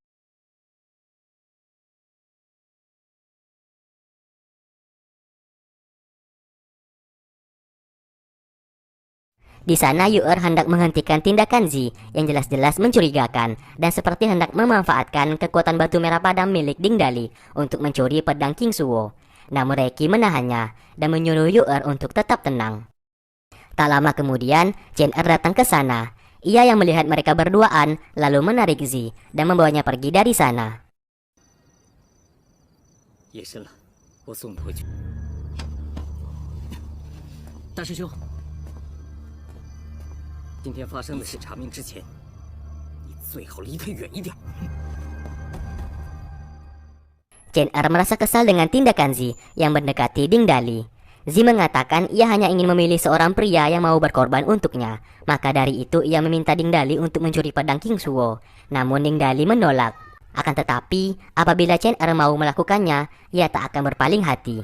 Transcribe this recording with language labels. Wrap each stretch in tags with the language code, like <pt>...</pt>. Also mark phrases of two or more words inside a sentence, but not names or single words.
<id>Di sana Yu'er hendak menghentikan tindakan Zi yang jelas-jelas mencurigakan dan seperti hendak memanfaatkan kekuatan batu merah padam milik Ding Dali untuk mencuri pedang King Suo. Namun Reki menahannya dan menyuruh Yu'er untuk tetap tenang. Tak lama kemudian, Chen Er datang ke sana. Ia yang melihat mereka berduaan lalu menarik Zi dan membawanya pergi dari sana.</id> <zh>夜深了，我送你回去。大师兄，今天发生的事查明之前，你最好离他远一点。</zh> <id>Chen Er merasa kesal dengan tindakan Zi yang mendekati Ding Dali. Zi mengatakan ia hanya ingin memilih seorang pria yang mau berkorban untuknya. Maka dari itu ia meminta Ding Dali untuk mencuri pedang King Suo. Namun Ding Dali menolak. Akan tetapi, apabila Chen Er mau melakukannya, ia tak akan berpaling hati.</id>